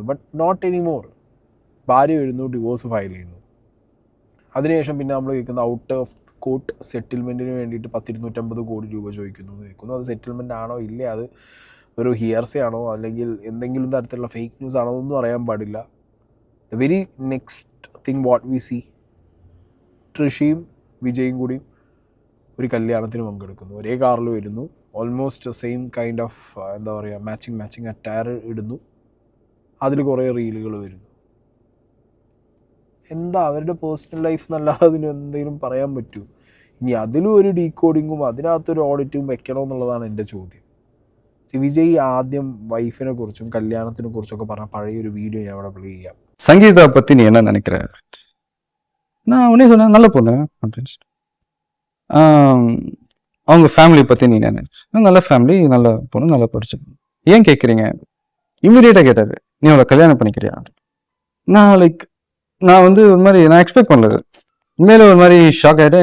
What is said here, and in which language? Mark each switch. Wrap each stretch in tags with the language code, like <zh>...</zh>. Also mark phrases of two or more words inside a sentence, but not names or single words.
<en>but not anymore.</en> <ml>ഭാര്യ വരുന്നു, ഡിവോഴ്സ് ഫയൽ ചെയ്യുന്നു. അതിനുശേഷം പിന്നെ നമ്മൾ കേൾക്കുന്ന</ml> <en>out of court</en> <ml>സെറ്റിൽമെൻറ്റിന് വേണ്ടിയിട്ട് 250 കോടി രൂപ ചോദിക്കുന്നു എന്ന് കേൾക്കുന്നു. അത് സെറ്റിൽമെൻ്റ് ആണോ ഇല്ലേ, അത് ഒരു ഹിയർസേ ആണോ അല്ലെങ്കിൽ എന്തെങ്കിലും തരത്തിലുള്ള</ml> <en>fake news</en> <ml>ആണോ എന്നൊന്നും അറിയാൻ പാടില്ല.</ml> <en>the very next thing what we see,</en> <ml>തൃഷയും വിജയും കൂടി ഒരു കല്യാണത്തിന് പങ്കെടുക്കുന്നു. ഒരേ കാറിൽ വരുന്നു,</ml> <en>almost same kind of</en> <ml>എന്താ പറയുക</ml> <en>matching attire</en> <ml>ഇടുന്നു. അതിൽ കുറേ റീലുകൾ വരുന്നു. എന്താ അവരുടെ</ml> <en>personal life</en> <ml>എന്നല്ലാതെ അതിന് എന്തെങ്കിലും പറയാൻ പറ്റുമോ? ഇനി അതിലും ഒരു ഡീകോഡിങ്ങും അതിനകത്തൊരു ഓഡിറ്റും വെക്കണമെന്നുള്ളതാണ് എൻ്റെ ചോദ്യം. വിജയ് ആദ്യം വൈഫിനെ കുറിച്ചും കല്യാണത്തിനെ കുറിച്ചൊക്കെ പറഞ്ഞ പഴയൊരു வீடியோ ഞാൻ അവിടെ ப்ளே ചെയ്യാം.</ml> <ta>சங்கீதா பத்தி நீ என்ன நினைக்கிற? நான் உடனே சொன்னேன் நல்ல பொண்ணு அப்படின்னு சொல்லிட்டு. அவங்க ஃபேமிலி பத்தி நீ என்ன நினைக்கிற? நல்ல ஃபேமிலி, நல்ல பொண்ணு, நல்லா படிச்ச பொண்ணு. ஏன் கேட்குறீங்க? இமீடியட்டா கேட்டாரு, நீ அவளை கல்யாணம் பண்ணிக்கிறியா? நான் வந்து ஒரு மாதிரி நான் எக்ஸ்பெக்ட் பண்ணது, உண்மையில ஒரு மாதிரி ஷாக் ஆகிட்டேன்.</ta>